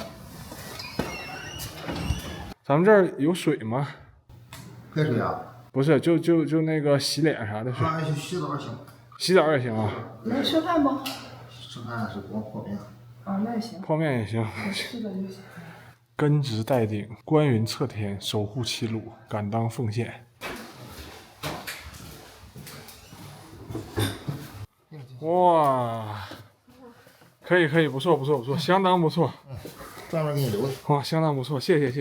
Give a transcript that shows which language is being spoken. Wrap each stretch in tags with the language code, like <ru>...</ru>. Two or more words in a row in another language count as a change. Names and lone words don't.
<zh>咱們這兒有水嗎？喝水啊？不是，就那個洗臉啥的水。洗澡行。洗澡也行啊。能吃飯嗎？吃飯是光泡面。啊，那也行。泡面也行。吃的就行。根植戴頂，觀雲側天，守護七魯，敢當奉獻。哇，可以，不錯，相當不錯。專門給你留的。哇，相當不錯，謝謝。</zh>